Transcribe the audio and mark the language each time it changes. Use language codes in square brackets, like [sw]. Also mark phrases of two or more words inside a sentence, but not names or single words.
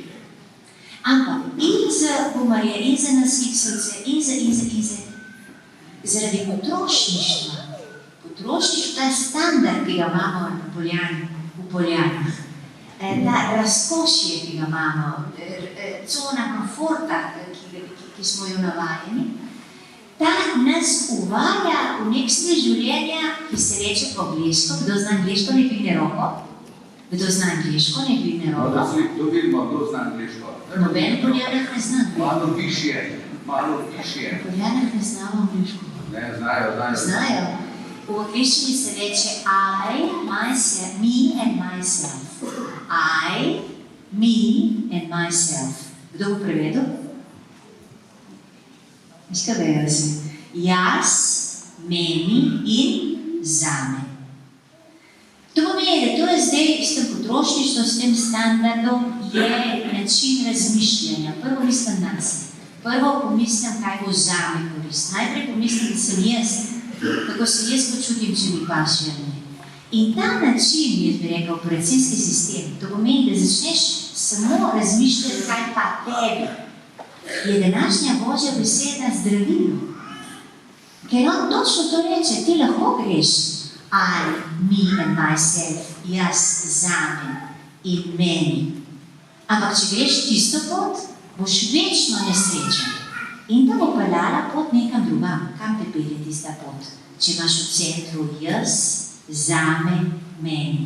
[sl] Ampak in za boomerje, in za nas X-ovce, in za zaradi potrošništva, ta standard, ki ga imamo v Poljanah, ta razkošje, ki ga imamo, cona komforta, ki smo jo navajeni, ta nas uvaja v nek stil življenja, ki se reče po angleško. Kdo zna angleško, ne dvigne roko? Kdo zna angleško, ne dvigne roko? To vidimo, kdo zna angleško. Noben Poljanak ne zna angleško. Malo višje. Poljanak ne znamo angleško. Ne, znajo. Znajo. V angleščini se reče [en] I, myself, me and myself. I, me and myself. [sl] Kdo bo prevedel? Veš, kaj vejo si? Jaz, meni in zame. To pomeni, da to je zdaj s tem potrošništvom, s tem standardom, je način razmišljanja. Prvo mislim na se. Prvo pomislim, kaj bo zame korist. Najprej pomislim, da sem jaz, kako se jaz počutim, če mi paše ali ne. In ta način, jaz bi rekel, operacijski sistem, to pomeni, da začneš samo razmišljati, kaj pa tebi. Je današnja Božja beseda zdravilo. Ker on točno to reče, ti lahko greš [en] I, me and myself, [sl] jaz, zame in meni. Ampak če greš tisto pot, boš večno nesrečen. In da bo peljala pot nekam drugam. Kam te pelje tista pot? Če imaš v centru jaz, zame, meni.